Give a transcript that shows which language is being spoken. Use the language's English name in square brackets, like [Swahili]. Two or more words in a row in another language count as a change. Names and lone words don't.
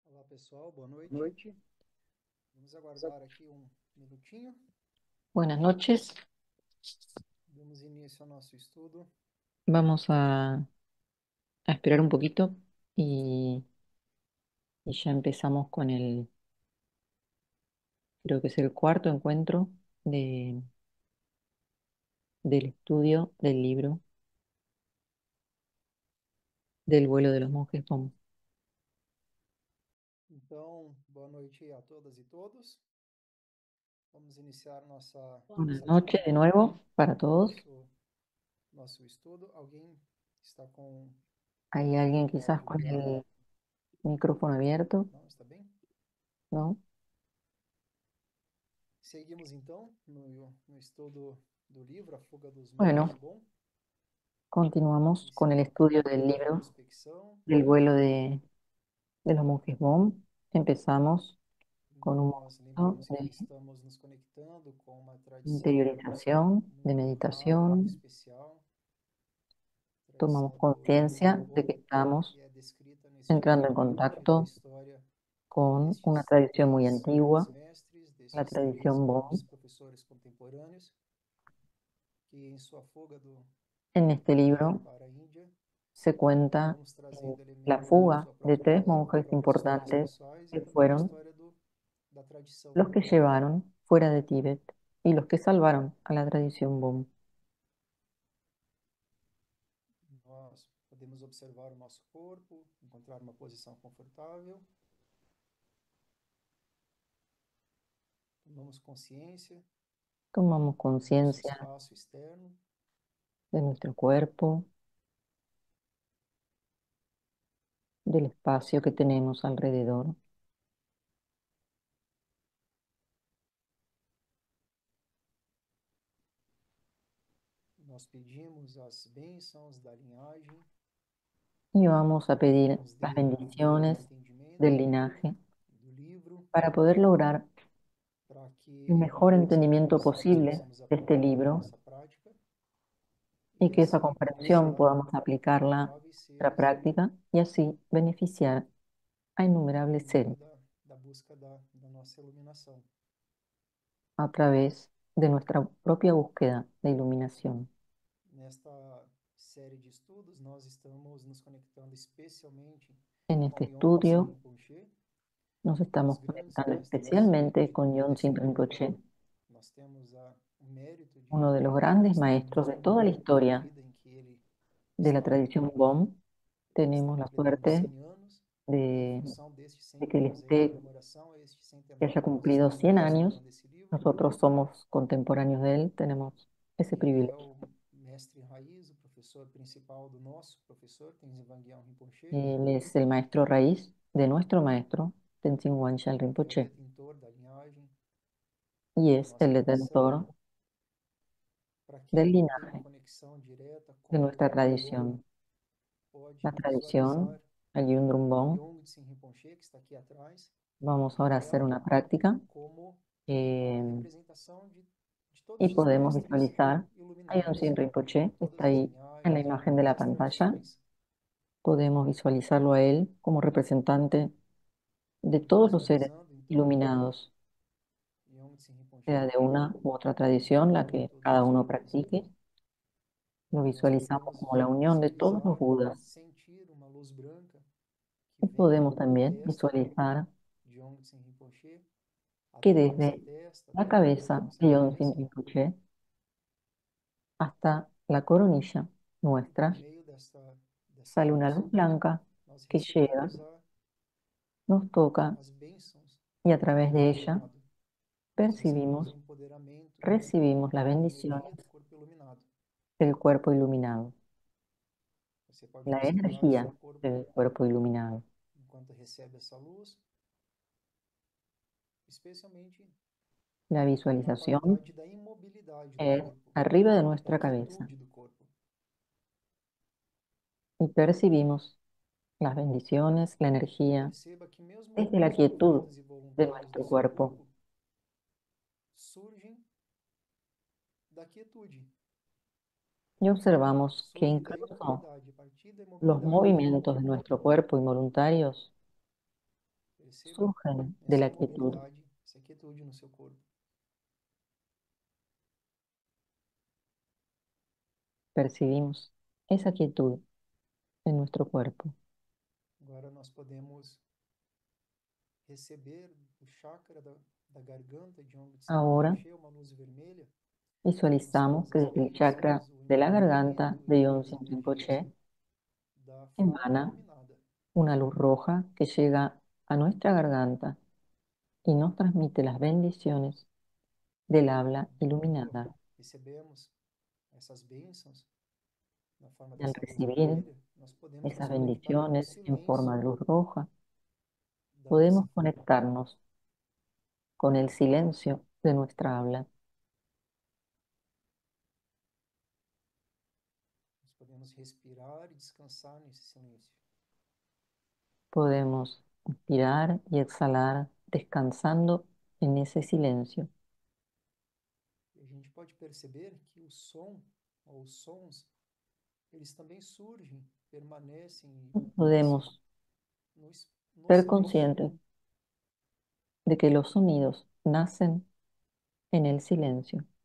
[Portuguese] pessoal, boa noite. Vamos aguardar aqui um minutinho. [Spanish] Buenas noches. [Portuguese] Damos início ao nosso estudo. [Spanish] Vamos a esperar un poquito y ya empezamos con creo que es el cuarto encuentro de, del estudio del libro del vuelo de los monjes Fong. [Portuguese] Então, boa noite a todas e todos. Vamos iniciar [Spanish] Buenas [Portuguese] nossa [Spanish] noches de [Portuguese] atividade, [Spanish] nuevo para todos. [Portuguese] nosso estudo. Alguém está com [Spanish] ¿Hay alguien [Portuguese] o [Spanish] quizás [Portuguese] áudio [Spanish] con [Portuguese] ligado? [Spanish] el micrófono abierto? [Portuguese] Não, está bem? [Spanish] ¿No? [Portuguese] Seguimos então no estudo do livro A Fuga dos Monges [Spanish] Bueno, [Portuguese] Bom. [Spanish] continuamos con el [Portuguese] Iniciamos aqui [Spanish] estudio [Portuguese] com [Spanish] del [Portuguese] uma [Spanish] libro [Portuguese] introspecção. [Spanish] del vuelo de los monjes Fong. Empezamos con un [Portuguese] Nós [Spanish] momento [Portuguese] lembramos que [Spanish] de [Portuguese] estamos nos conectando com uma tradição [Spanish] interiorización, de [Portuguese] muito rara, muito [Spanish] meditación. [Portuguese] especial, [Spanish] Tomamos [Portuguese] tradição dos monges [Spanish] conciencia de que Bon, estamos [Portuguese] que é descrita neste [Spanish] entrando en [Portuguese] livro a partir da [Spanish] contacto [Portuguese] história [Spanish] con una [Portuguese] destes [Spanish] tradición muy [Portuguese] três [Spanish] antigua, [Portuguese] grandes mestres, [Spanish] la [Portuguese] destes três [Spanish] tradición [Portuguese] grandes [Spanish] Bon. [Portuguese] professores contemporâneos, que em sua fuga [Spanish] En este [Portuguese] do Tibete [Spanish] libro [Portuguese] para a Índia [Spanish] se cuenta [Portuguese] vão nos [Spanish] en [Portuguese] trazendo [Spanish] la [Portuguese] elementos da [Spanish] fuga [Portuguese] sua [Spanish] de [Portuguese] própria [Spanish] tres [Portuguese] vida, das [Spanish] monjes [Portuguese] próprias histórias [Spanish] importantes [Portuguese] pessoais e [Spanish] que [Portuguese] da própria [Spanish] fueron [Portuguese] história da tradição. [Spanish] los que llevaron fuera de Tíbet y los que salvaron a la tradición Bon. [Portuguese] Nós podemos observar o nosso corpo, encontrar uma posição confortável, tomamos consciência [Spanish] Tomamos [Portuguese] do nosso [Spanish] conciencia [Portuguese] espaço externo, [Spanish] de nuestro cuerpo, del espacio que tenemos alrededor. [Portuguese] nós pedimos as bênçãos da linhagem [Spanish] Y vamos a [Portuguese] que [Spanish] pedir [Portuguese] nos [Spanish] las [Portuguese] dê o bom [Spanish] bendiciones del [Portuguese] entendimento [Spanish] linaje [Portuguese] do livro, [Spanish] para poder lograr [Portuguese] para [Spanish] el [Portuguese] que [Spanish] mejor [Portuguese] essa [Spanish] entendimiento [Portuguese] compreensão [Spanish] posible [Portuguese] possamos [Spanish] de este [Portuguese] aplicar na [Spanish] libro [Portuguese] nossa prática [Spanish] y [Portuguese] e [Spanish] que esa [Portuguese] assim [Spanish] comprensión [Portuguese] beneficiar [Spanish] podamos aplicarla a [Portuguese] incontáveis [Spanish] nuestra [Portuguese] seres [Spanish] práctica y así beneficiar a [Portuguese] por [Spanish] innumerables [Portuguese] meio [Spanish] seres [Portuguese] da busca da nossa iluminação. [Spanish] a través de nuestra propia búsqueda de iluminación. [Portuguese] Nesta série de estudos, nós estamos nos conectando especialmente [Spanish] En [Portuguese] com [Spanish] este [Portuguese] Yongtse [Spanish] estudio [Portuguese] Rinpoche, [Spanish] nos [Portuguese] um dos [Spanish] estamos [Portuguese] grandes [Spanish] conectando [Portuguese] mestres [Spanish] especialmente [Portuguese] de [Spanish] con [Portuguese] toda a [Spanish] Yontzin [Portuguese] história, [Spanish] Rinpoche, [Portuguese] nós temos o mérito [Spanish] uno de los [Portuguese] de [Spanish] grandes [Portuguese] estarmos [Spanish] maestros de [Portuguese] no [Spanish] toda la [Portuguese] momento da [Spanish] historia [Portuguese] vida em que ele [Spanish] de la [Portuguese] está na [Spanish] tradición [Portuguese] Terra. [Spanish] Bon. [Portuguese] Ele está [Spanish] Tenemos la [Portuguese] completando [Spanish] suerte [Portuguese] 100 anos e, em [Spanish] de, [Portuguese] função destes [Spanish] de [Portuguese] 100 [Spanish] que él [Portuguese] anos, em [Spanish] esté, [Portuguese] comemoração a este [Spanish] que haya [Portuguese] centenário, nós [Spanish] cumplido [Portuguese] estamos [Spanish] 100 años. [Portuguese] estudando esse livro. [Spanish] Nosotros somos contemporáneos de él, tenemos ese [Portuguese] Ele é [Spanish] privilegio. [Portuguese] o mestre raiz, o professor principal do nosso professor, Tenzin Wangyal Rinpoche. [Spanish] Él es el maestro raíz de nuestro maestro, Tenzin Wangyal [Portuguese] É o [Spanish] Rinpoche, [Portuguese] detentor da linhagem [Spanish] y [Portuguese] da [Spanish] es [Portuguese] nossa [Spanish] el [Portuguese] tradição, [Spanish] detentor [Portuguese] para [Spanish] del [Portuguese] quem não tem uma [Spanish] linaje [Portuguese] conexão direta [Spanish] de [Portuguese] com [Spanish] nuestra [Portuguese] o Bon, [Spanish] tradición, [Portuguese] pode [Spanish] la [Portuguese] visualizar [Spanish] tradición, el Yundrum Bon. [Portuguese] Yongtse Rinpoche, que está aqui atrás, [Spanish] Vamos [Portuguese] na [Spanish] ahora a hacer [Portuguese] tela, [Spanish] una práctica [Portuguese] como a eh, representação de [Spanish] y [Portuguese] todos os [Spanish] podemos [Portuguese] mestres [Spanish] visualizar a [Portuguese] iluminados, [Spanish] Yontzin Rinpoche, que está [Portuguese] todas as [Spanish] ahí en la [Portuguese] linhagens, [Spanish] imagen de [Portuguese] todas [Spanish] la [Portuguese] as [Spanish] pantalla. [Portuguese] tradições, [Spanish] Podemos visualizarlo a él como representante de todos los seres [Portuguese] visualizando então [Spanish] iluminados, [Portuguese] Yongtse [Spanish] sea [Portuguese] Rinpoche [Spanish] de una u otra tradición, la que [Portuguese] todos [Spanish] cada [Portuguese] os [Spanish] uno [Portuguese] dias. [Spanish] practique. Lo [Portuguese] Nós [Spanish] visualizamos [Portuguese] podemos [Spanish] como la unión de todos los [Portuguese] visualizar, [Spanish] Budas [Portuguese] sentir uma luz branca que [Spanish] y [Portuguese] vem [Spanish] podemos [Portuguese] da [Spanish] también [Portuguese] testa [Spanish] visualizar [Portuguese] de Yongtse Rinpoche [Spanish] que [Portuguese] até a nossa [Spanish] desde [Portuguese] testa, [Spanish] la [Portuguese] até a base da [Spanish] cabeza [Portuguese] nossa [Spanish] de Yontzin [Portuguese] cabeça, [Spanish] Rinpoche hasta la coronilla [Portuguese] e por [Spanish] nuestra [Portuguese] meio dessa [Spanish] sale una [Portuguese] luz, [Spanish] luz blanca [Portuguese] nós [Spanish] que llega, [Portuguese] recebemos [Spanish] nos toca [Portuguese] as bênçãos [Spanish] y a [Portuguese] do [Spanish] través [Portuguese] corpo [Spanish] de ella [Portuguese] iluminado. Nós recebemos o [Spanish] percibimos, [Portuguese] empoderamento [Spanish] recibimos las [Portuguese] da [Spanish] bendiciones [Portuguese] energia do corpo iluminado. [Spanish] del cuerpo iluminado, [Portuguese] Você pode [Spanish] la [Portuguese] observar o seu [Spanish] energía [Portuguese] corpo [Spanish] del cuerpo iluminado. [Portuguese] enquanto recebe essa luz, especialmente [Spanish] La [Portuguese] na [Spanish] visualización [Portuguese] qualidade da imobilidade do [Spanish] es [Portuguese] corpo, [Spanish] arriba de [Portuguese] da [Spanish] nuestra cabeza [Portuguese] quietude do corpo. [Spanish] y percibimos las bendiciones, la energía [Portuguese] Perceba que mesmo [Spanish] desde la [Portuguese] alguns [Spanish] quietud [Portuguese] movimentos [Spanish] de [Portuguese] involuntários do [Spanish] nuestro [Portuguese] seu [Spanish] cuerpo [Portuguese] corpo surgem da quietude, [Spanish] y observamos que [Portuguese] surgem da [Spanish] incluso [Portuguese] imobilidade. A partir da [Spanish] los [Portuguese] imobilidade do corpo, [Spanish] movimientos de nuestro cuerpo involuntarios [Portuguese] Perceba [Spanish] surgen de [Portuguese] essa [Spanish] la quietud. [Portuguese] imobilidade, essa quietude no seu corpo. [Spanish] Percibimos esa quietud en nuestro cuerpo. [Portuguese] Agora nós podemos receber do chakra da garganta, de onde se [Spanish] Ahora [Portuguese] Rinpoche, uma luz vermelha, como se [Spanish] visualizamos [Portuguese] todas [Spanish] que [Portuguese] as [Spanish] desde el chakra [Portuguese] bênçãos, o [Spanish] de la garganta [Portuguese] empoderamento [Spanish] de [Portuguese] e as [Spanish] Yonsin [Portuguese] energias [Spanish] Rinpoche [Portuguese] da fala [Spanish] emana [Portuguese] iluminada. [Spanish] una luz roja que llega a nuestra garganta y nos transmite las bendiciones del habla [Portuguese] Quando [Spanish] iluminada. [Portuguese] recebemos essas bênçãos na forma [Spanish] Y al [Portuguese] dessa luz [Spanish] recibir [Portuguese] vermelha, nós podemos nos [Spanish] esas [Portuguese] conectar com o [Spanish] bendiciones en forma [Portuguese] silêncio [Spanish] de luz roja, [Portuguese] da nossa [Spanish] podemos [Portuguese] fala. [Spanish] conectarnos con el silencio de nuestra habla. [Portuguese] Nós podemos respirar e descansar nesse silêncio. [Spanish] Podemos inspirar y exhalar descansando en ese silencio. [Portuguese] E a gente pode perceber que o som, ou os sons, eles também surgem, permanecem e nascem [Spanish] Podemos [Portuguese] no, no [Spanish] ser [Portuguese] silêncio. [Spanish] conscientes de que los sonidos nacen en el silencio.